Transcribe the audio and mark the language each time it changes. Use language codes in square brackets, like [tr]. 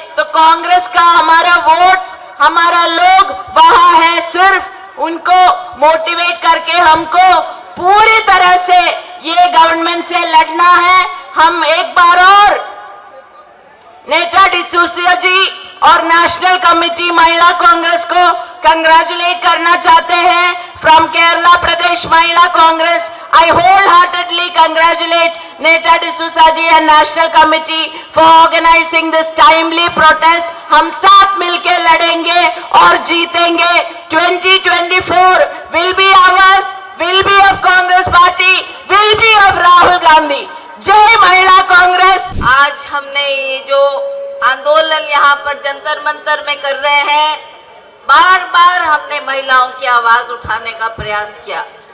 [hi] तो कांग्रेस का हमारा वोट्स, हमारा लोग वहां है, सिर्फ उनको मोटिवेट करके हमको पूरी तरह से ये गवर्नमेंट से लड़ना है. हम एक बार और नेता डिसूजा जी और नेशनल कमेटी महिला कांग्रेस को कंग्रेचुलेट करना चाहते हैं. [en] From Kerala Pradesh Mahila Congress, I wholeheartedly congratulate Neta D'Souza ji and National Committee for organizing this timely protest. [hi] हम साथ मिलके लड़ेंगे और जीतेंगे. [en] 2024 will be ours, will be of Congress Party, will be of Rahul Gandhi. [hi] जय महिला कांग्रेस. आज हमने ये जो आंदोलन यहाँ पर जंतर मंतर में कर रहे हैं, बार बार हमने महिलाओं की आवाज उठाने का प्रयास किया.